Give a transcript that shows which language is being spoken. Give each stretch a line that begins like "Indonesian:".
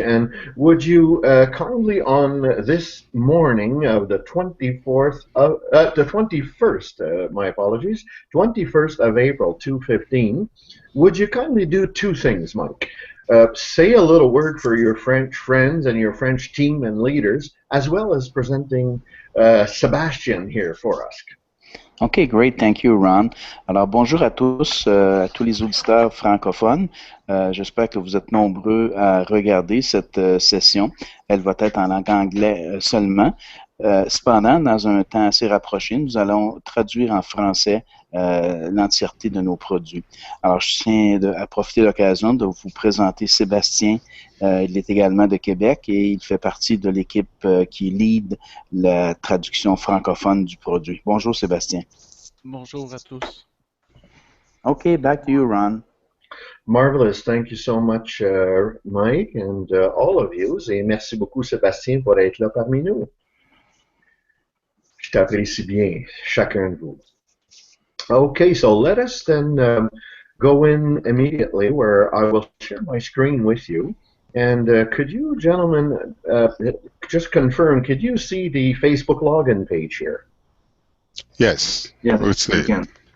English: And would you kindly, on this morning of the 21st, my apologies, 21st of April, 2015, would you kindly do two things, Mike? Say a little word for your French friends and your French team and leaders, as well as presenting Sébastien here for us. OK, great. Thank you, Ron.
French: Alors, bonjour à tous les auditeurs francophones. J'espère que vous êtes nombreux à regarder cette session. Elle va être en langue anglaise seulement. Cependant, dans un temps assez rapproché, nous allons traduire en français l'entièreté de nos produits. Alors, je tiens à profiter de l'occasion de vous présenter Sébastien. Il est également de Québec et il fait partie de l'équipe qui lead la traduction francophone du produit. Bonjour, Sébastien. Bonjour à tous.
English: OK, back to you, Ron. Marvelous. Thank you so much, Mike, and all of you.
French: Et merci beaucoup, Sébastien, pour être là parmi nous. Je t'apprécie bien, chacun de vous.
English: Okay, so let us then go in immediately where I will share my screen with you. And could you, gentlemen, just confirm, could you see the Facebook login page here? Yes. Yes, we can.